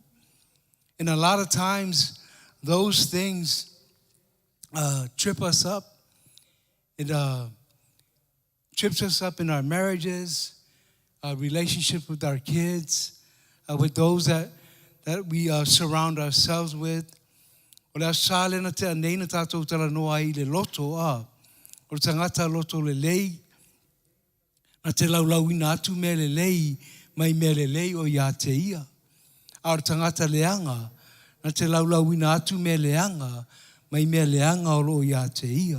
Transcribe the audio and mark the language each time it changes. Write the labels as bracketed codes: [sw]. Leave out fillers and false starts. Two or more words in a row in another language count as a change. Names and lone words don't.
[en] And a lot of times, those things trip us up. It trips us up in our marriages, relationships with our kids, with those that we surround ourselves with. [sm] O sale na te anei na tātou tala noa I le loto o tangata loto le lei. Na te laulauina atu mea lelei, mai mea lelei o ia te ia. A o tangata leanga, na te laulauina atu mea leanga, mai mea leanga o lo ia te ia.